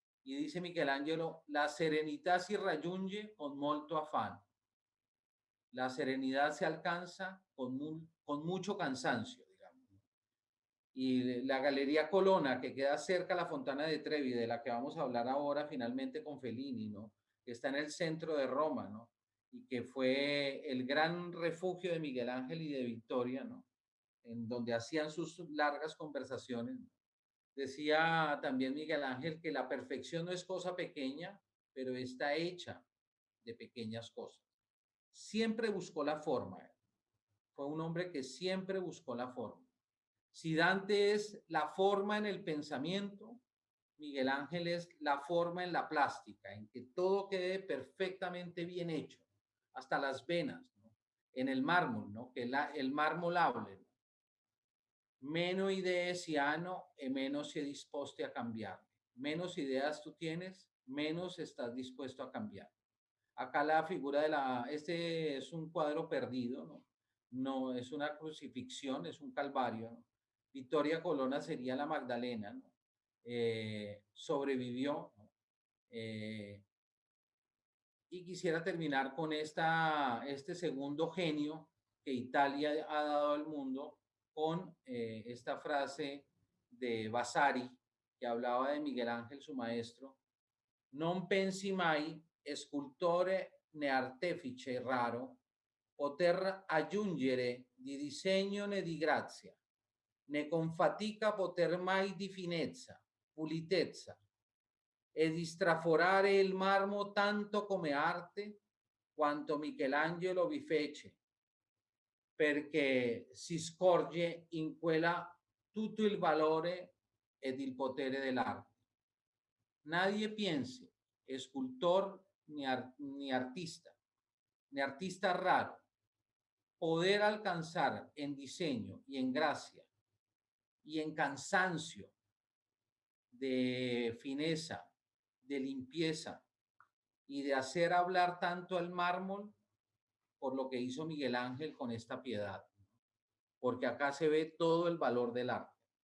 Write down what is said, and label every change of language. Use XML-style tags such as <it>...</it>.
<es>Y dice</es> <it>Miguel Ángelo, la serenità si raggiunge con molto afán.</it> <es>La serenidad se alcanza con mucho cansancio, digamos. Y la Galería Colonna, que queda cerca a la Fontana de Trevi, de la que vamos a hablar ahora finalmente con Fellini, ¿no? Que está en el centro de Roma, ¿no? Y que fue el gran refugio de Miguel Ángel y de Victoria, ¿no? En donde hacían sus largas conversaciones. Decía también Miguel Ángel que la perfección no es cosa pequeña, pero está hecha de pequeñas cosas. Siempre buscó la forma. Fue un hombre que siempre buscó la forma. Si Dante es la forma en el pensamiento, Miguel Ángel es la forma en la plástica, en que todo quede perfectamente bien hecho, hasta las venas, ¿no? En el mármol, ¿no? Que el mármol hable, ¿no?</es> <it>Meno idee si hanno e meno si è disposti a cambiar.</it> <es>Menos ideas tú tienes, menos estás dispuesto a cambiar. Acá la figura este es un cuadro perdido, ¿no? No es una crucifixión, es un calvario, ¿no? Victoria Colonna sería la Magdalena, ¿no? Sobrevivió, ¿no? Y quisiera terminar con este segundo genio que Italia ha dado al mundo con esta frase de Vasari, que hablaba de Miguel Ángel, su maestro:</es> <it>non pensi mai, scultore né artefice raro, poter aggiungere di disegno né di grazia, né con fatica poter mai di finezza, pulitezza, e di straforare il marmo tanto come arte, quanto Michelangelo vi fece, perché si scorge in quella tutto il valore ed il potere dell'arte.</it> <es>Nadie piense, escultor ni artista raro, poder alcanzar en diseño y en gracia y en cansancio de fineza, de limpieza y de hacer hablar tanto al mármol por lo que hizo Miguel Ángel con esta piedad, porque acá se ve todo el valor del arte.</es>